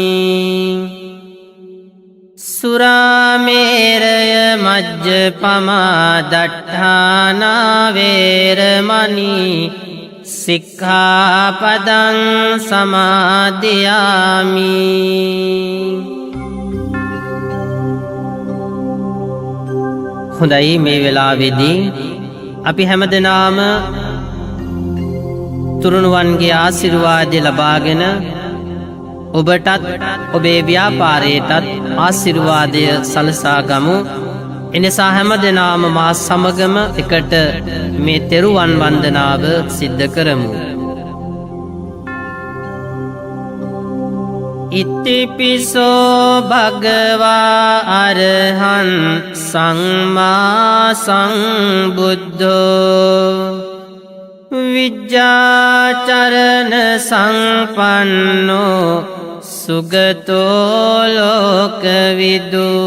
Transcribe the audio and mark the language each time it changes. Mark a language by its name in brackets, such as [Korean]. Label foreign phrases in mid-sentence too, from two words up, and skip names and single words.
[Pali] සුරාමේරය මජ්ජපමා දට්ඨානා වේරමණී සික්ඛාපදං සමාදියාමි. [Sinhala] හොඳයි, මේ වෙලාවේදී අපි හැමදෙනාම තුරුණුවන්ගේ ආශිර්වාදය ලබාගෙන ඔබටත් ඔබේ ව්‍යාපාරයටත් ආශිර්වාදය සලසා ගමු. එනිසා හැමදෙනාම මා සමගම එකට මේ තෙරුවන් වන්දනාව සිද්ධ කරමු. [Pali] ඉතිපිසෝ භගවා අරහං සම්මා සම්බුද්ධෝ විජ්ජාචරණ සංපන්නෝ සුගතෝ ලෝකවිදු.